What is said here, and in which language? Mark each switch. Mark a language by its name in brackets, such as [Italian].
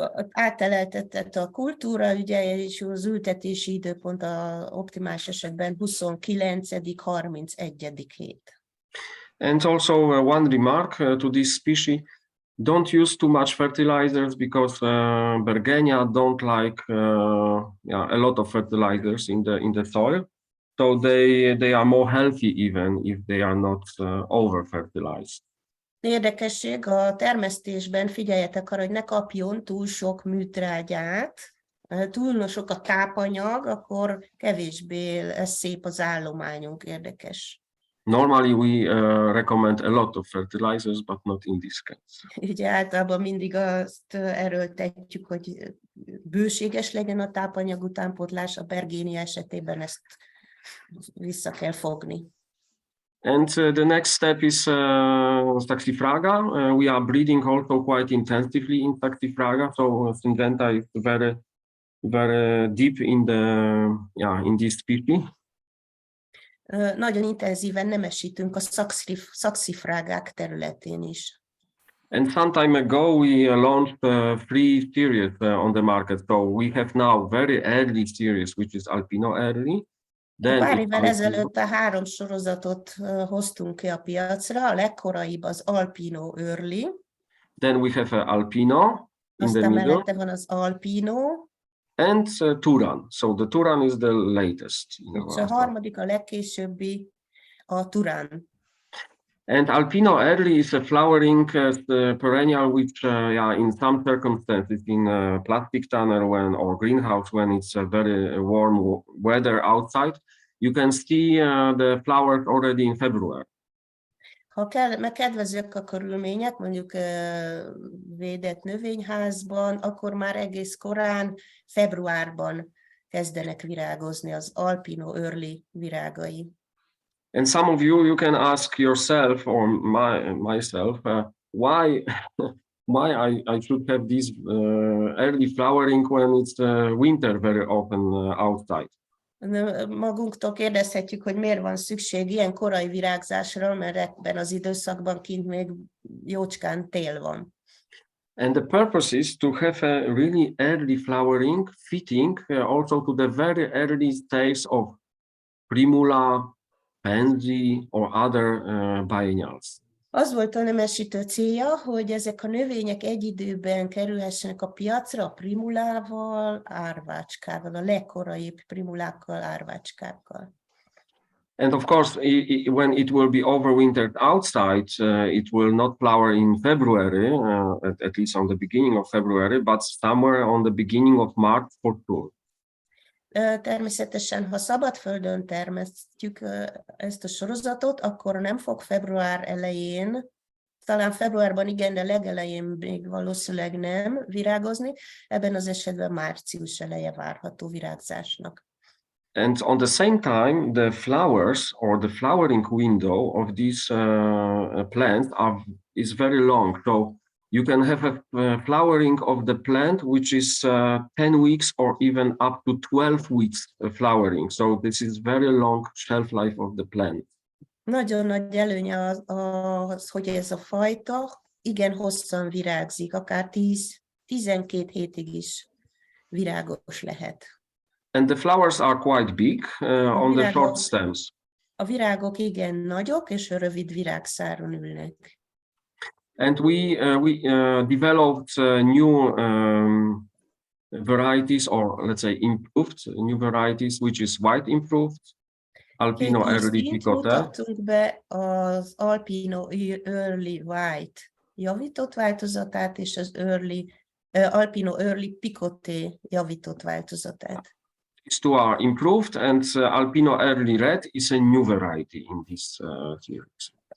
[Hungarian] Áteleltetett a kultúra, ugye, és az ültetési időpont a optimális esetben 29.-31. hét. [English] And also one remark to this species, don't use too much fertilizers because Bergenia don't like a lot of fertilizers in the soil. So they are more healthy even if they are not over-fertilized. [Hungarian] Érdekesség, a termesztésben figyeljetek arra, hogy ne kapjon túl sok műtrágyát, túl sok a tápanyag, akkor kevésbé lesz szép az állományunk, érdekes. [English] Normally we recommend a lot of fertilizers, but not in this case. [Hungarian] Ugye általában mindig azt erőltetjük, hogy bőséges legyen a tápanyag utánpótlás, a Bergenia esetében ezt vissza kell fogni. [English] And the next step is Saxifraga. We are breeding also quite intensively in Saxifraga, so Syngenta is very, very deep in in this species. [Hungarian] Nagyon intenzíven nemesítünk a szaxifrágák területén is. [English] And some time ago we launched 3 series on the market. So we have now very early series, which is Alpino early. [Hungarian] Pár évvel ezelőtt a 3 sorozatot hoztunk ki a piacra, a legkoraibb az Alpino Early. [English] Then we have Alpino in the middle. [Hungarian] Mellette van az Alpino. [English] And Turan. So the Turan is the latest. [Hungarian] És a harmadik, a legkésőbbi, a Turan. [English] And Alpino early is a flowering perennial, which in some circumstances in plastic tunnel or greenhouse, when it's a very warm weather outside, you can see the flowers already in February. [Hungarian] Ha kedvezőek a körülmények, mondjuk védett növényházban, akkor már egész korán, februárban kezdenek virágozni az Alpino Early virágai. [English] And some of you can ask yourself or myself, why I should have this early flowering when it's winter very often outside. [Hungarian] Magunktól kérdezhetjük, hogy miért van szükség ilyen korai virágzásra, mert ebben az időszakban kint még jócskán tél van. [English] And the purpose is to have a really early flowering fitting also to the very early stage of primula, pansy or other biennials. [Hungarian] Az volt a nemesítő célja, hogy ezek a növények egy időben kerülhessenek a piacra a primulával, árvácskával, a legkoraibb primulákkal, árvácskákkal. [English] And of course, when it will be overwintered outside, it will not flower in February, at least on the beginning of February, but somewhere on the beginning of March for sure. [Hungarian] Természetesen, ha szabadföldön termesztjük ezt a sorozatot, akkor nem fog február elején, talán februárban igen, de legelején még valószínűleg nem virágozni, ebben az esetben március eleje várható virágzásnak. [English] And on the same time, the flowers or the flowering window of these plants is very long. So you can have a flowering of the plant which is 10 weeks or even up to 12 weeks flowering. So this is very long shelf life of the plant. [Hungarian] Nagyon nagy előnye az, hogy ez a fajta igen hosszan virágzik, akár 10-12 hétig is virágos lehet. [English] And the flowers are quite big on the short stems. [Hungarian] A virágok igen nagyok, és rövid virágszáron ülnek. [English] And we developed new varieties, or let's say improved new varieties, which is white improved, Albino [Hungarian] Két új [English] Early [Hungarian] színt [English] Picotet. [Hungarian] mutattunk be, az Albino Early White javított változatát, és az Albino Early Picoté javított változatát. [English] These two are improved, and Albino Early Red is a new variety in this series.